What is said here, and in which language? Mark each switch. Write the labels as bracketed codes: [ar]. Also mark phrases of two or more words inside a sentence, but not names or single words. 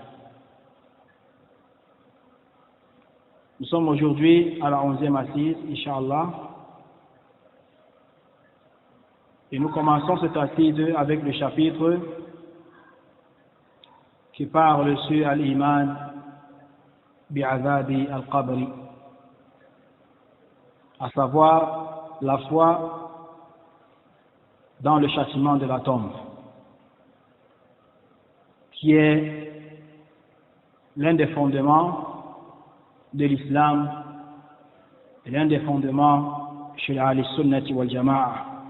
[fr] Nous sommes aujourd'hui à la 11e assise, Inch'Allah, et nous commençons cette assise avec le chapitre qui parle sur [ar] الإيمان بعذاب القبر, [fr] à savoir la foi dans le châtiment de la tombe, qui est l'un des fondements de l'islam et l'un des fondements chez [ar] أهل السنة والجماعة.